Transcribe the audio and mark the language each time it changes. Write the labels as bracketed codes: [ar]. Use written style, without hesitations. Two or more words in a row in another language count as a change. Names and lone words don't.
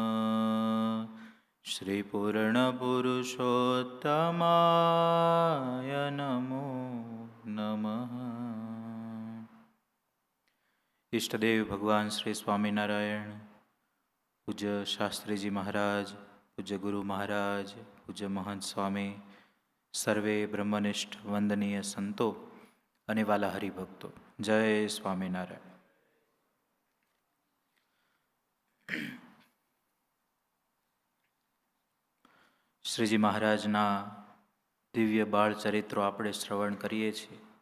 [sa] श्रीपूर्णपुरुषोत्तमाय नमो नमः। [gu] ઇષ્ટદેવ ભગવાન શ્રી સ્વામિનારાયણ, પૂજ્ય શાસ્ત્રીજી મહારાજ, પૂજ્ય ગુરુ મહારાજ, પૂજ્ય મહંત સ્વામી, સર્વે બ્રહ્મનિષ્ઠ વંદનીય સંતો અને વાલા હરિભક્તો, જય સ્વામિનારાયણ. શ્રીજી મહારાજના દિવ્ય બાળ ચરિત્રો આપણે શ્રવણ કરીએ છીએ.